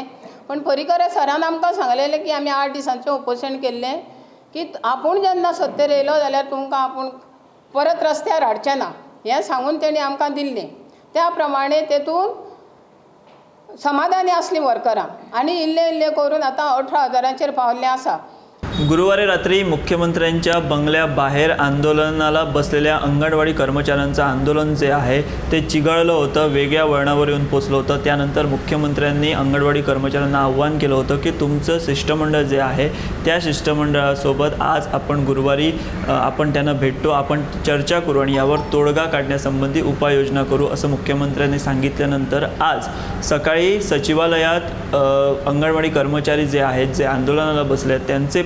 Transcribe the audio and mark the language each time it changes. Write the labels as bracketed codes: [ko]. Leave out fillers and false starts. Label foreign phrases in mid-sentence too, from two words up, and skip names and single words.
[kok] पण पर्रीकर सरान आमकां सांगलेलें की आमी 8 दिसांचें उपोशण केल्लें की आपूण जेन्ना सत्तेर येयलो जाल्यार तुमकां आपूण परत रस्त्यार हाडचें ना हें सांगून तेणी आमकां दिल्लें. त्या प्रमाणे तेतून समाधानी असली वर्करां आणि इल्ले करून आता 18,000 पावल्ले आसा. [mr] गुरुवारी रात्री मुख्यमंत्र्यांच्या बंगल्याबाहेर आंदोलनाला बसलेल्या अंगणवाडी कर्मचाऱ्यांचं आंदोलन जे आहे ते चिघळलं होतं, वेगळ्या वळणावर येऊन पोचलं होतं. त्यानंतर मुख्यमंत्र्यांनी अंगणवाडी कर्मचाऱ्यांना आव्हान केलं होतं की तुमचं शिष्टमंडळ जे आहे त्या शिष्टमंडळासोबत आज आपण गुरुवारी आपण त्यांना भेटतो, आपण चर्चा करू आणि यावर तोडगा काढण्यासंबंधी उपाययोजना करू असं मुख्यमंत्र्यांनी सांगितल्यानंतर आज सकाळी सचिवालयात अंगणवाडी कर्मचारी जे आहेत जे आंदोलनाला बसले त्यांचे